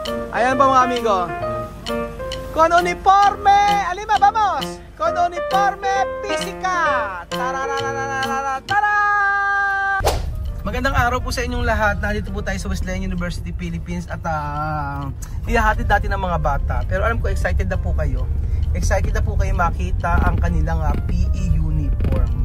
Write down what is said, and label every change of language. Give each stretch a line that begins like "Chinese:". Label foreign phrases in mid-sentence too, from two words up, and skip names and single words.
Filipino: Ayan po mga amigo.
Spanish: Con uniforme, alima, vamos! Con uniforme física. Tarararararara.
Filipino: Magandang araw po sa inyong lahat. Nandito po tayo sa Wesleyan University, Philippines at ihahatid natin ng mga bata. Pero alam ko excited na po kayo. Excited na po kayo makita ang kanilang
English: PE uniform.